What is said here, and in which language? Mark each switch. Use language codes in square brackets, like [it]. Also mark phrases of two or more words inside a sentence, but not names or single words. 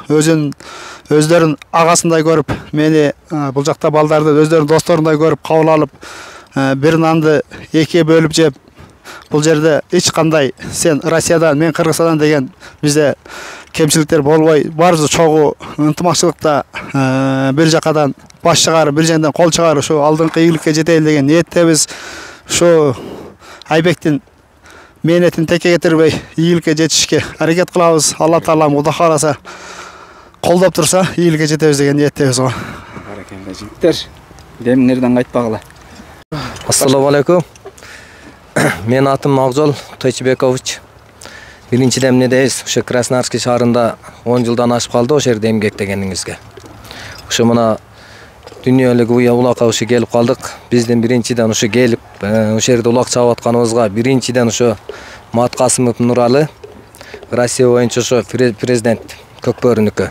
[ky] Өздөрүн агасындай көрүп, мени бул жакта балдарды өздөрүнүн досторундай көрүп кабыл алып, бир нанды экиге бөлүп жеп, бул жерде эч кандай сен Россиядан, мен Кыргызстандан деген бизде кемчиликтер болбой, баарыбыз чогуу ынтымакчылыкта бир жакадан баш чыгарып, бир жерден кол чыгарып, ушу алдыңкы ийгиликке жетели деген ниеттебиз. Ушу Айбектин мээнетин текке кетирбей ийгиликке жетишке аракет кылабыз. Алла Таалам Кудай кааласа колдоп турса, ийгиликке жетебиз деген ниеттебиз го. Баракалла жигиттер. Демиңерден кайтпагыла. [uz] Assalomu alaykum. Men atım Agzol Toychibekovich. [ky] Birinchiden эмне дейбиз? Ошо Красноярск шаарында 10 жылдан ашып калды ошо жерде эмгектегениңизге. Ошо мына дүйнөлүк улакка ошо келип калдык. Биздин биринчиден ошо келип, ошо жерде улак чабып атканыбызга биринчиден ошо Мат Касымов Нуралы, Россия боюнча ошо президент Көкбөрүнүкү.